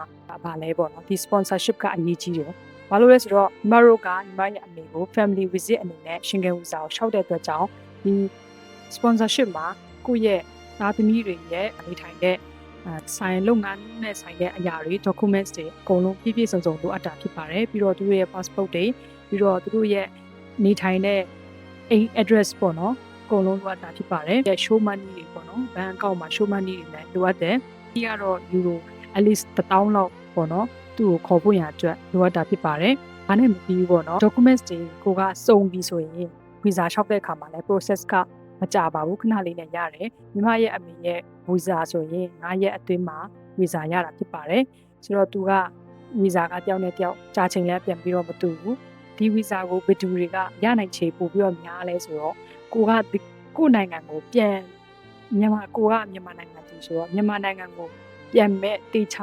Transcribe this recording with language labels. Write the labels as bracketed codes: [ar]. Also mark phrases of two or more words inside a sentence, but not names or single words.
[my] ဗာလဲပေါ့နော်ဒီ sponsorship ကအရေးကြီးတယ်ဘာလို့လဲဆိုတော့ညီမတို့ကညီမရဲ့အမေကို [en] family visit [my] အနေနဲ့ [en] Schengen visa [my] ကိုလျှောက်တဲ့အတွက်ကြောင့်ဒီ sponsorship မှာကိုယ့်ရဲ့သားသမီးတွေရဲ့အနေထိုင်တဲ့ဆိုင်လုပ်ငန်းနဲ့ဆိုင်တဲ့အရာတွေ documents တွေအကုန်လုံးပြည့်စုံလိုအပ်တာဖြစ်ပါတယ်ပြီးတော့သူတို့ရဲ့ passport တွေပြီးတော့သူတို့ရဲ့နေထိုင်တဲ့အိမ် address ပေါ့နော်အကုန်လုံးလိုအပ်တာဖြစ်ပါတယ်။ [en] show money [my] တွေပေါ့နော်ဘဏ်အကောင့်မှာ [en] show money [my] တွေလည်းလိုအပ်တယ်။ဒီကတော့ [en] euro at [my] least 1000 လောက်ပေါ့နော်သူ့ကိုခေါ်ဖို့ရအတွက်လိုအပ်တာဖြစ်ပါတယ်။ဘာနဲ့မပြီးဘူးပေါ့နော် documents တွေကိုကစုံပြီးဆိုရင် visa လျှောက်တဲ့အခါမှာလည်း process ကမကြပါဘူးခဏလေးနဲ့ရတယ်။ညီမရဲ့အမေရဲ့ visa ဆိုရင်9ရက်အတွင်းမှာ visa ရတာဖြစ်ပါတယ်။ဆိုတော့သူက visa ကတယောက်နဲ့တယောက်ကြာချိန်လည်းပြန်ပြီးတော့မတူဘူး။ဒီ visa ကိုဘယ်သူတွေကရနိုင်ချေပို့ပြီးတော့များလဲဆိုတော့ကိုနိုင်ငံကိုပြန်မြန်မာနိုင်ငံသူဆိုတော့မြန်မာနိုင်ငံကိုပြန်မဲ့တေချာ